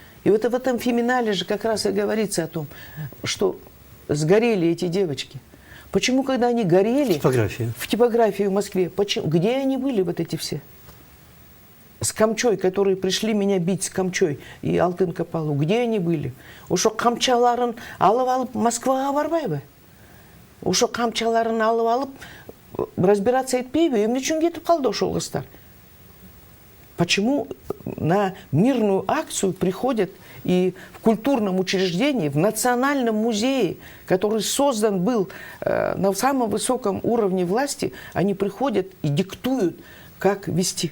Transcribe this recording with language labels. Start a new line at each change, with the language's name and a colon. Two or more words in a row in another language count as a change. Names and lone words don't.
Russian: И вот в этом феминале же как раз и говорится о том, что сгорели эти девочки. Почему, когда они горели Типография. в типографии в Москве, где они были вот эти все? С камчой, которые пришли меня бить с камчой и
Kyrgyz: алтын капалу,
Russian: где они были?
Kyrgyz: Ошо камчаларын алып Москваға барбайбы? Ошо камчаларын алып разбираться этпейбі? Эмне үчүн кетип калды ошол кыздар?
Russian: Почему на мирную акцию приходят и в культурном учреждении, в Национальном музее, который создан был на самом высоком уровне власти, они приходят и диктуют, как вести?